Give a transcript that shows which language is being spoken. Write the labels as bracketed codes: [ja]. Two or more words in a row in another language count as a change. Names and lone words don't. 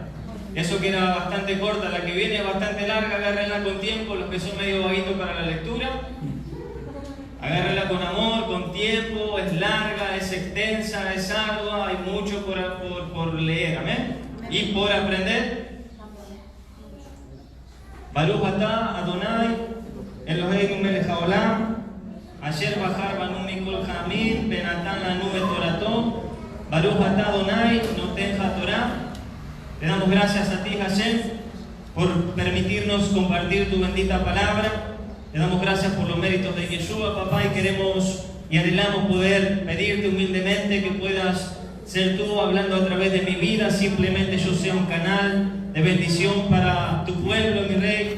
[es] Eso que era bastante corta, la que viene es bastante larga, agárrenla con tiempo, los que son medio vaguitos para la lectura. Agárrenla con amor, con tiempo, es larga, es extensa, es ardua, hay mucho por leer, amén. Y por aprender. [he] ברוך אתה אדוני אלוהינו מלך העולם אשר בחר בנו מכל העמים ונתן לנו את תורתו ברוך אתה אדוני נותן התורה. [es] Le damos gracias a ti, Hashem, por permitirnos compartir tu bendita palabra. Le damos gracias por los méritos de Yeshua, papá, y queremos y anhelamos poder pedirte humildemente que puedas ser tú hablando a través de mi vida. Simplemente yo sea un canal de bendición para tu pueblo, mi rey.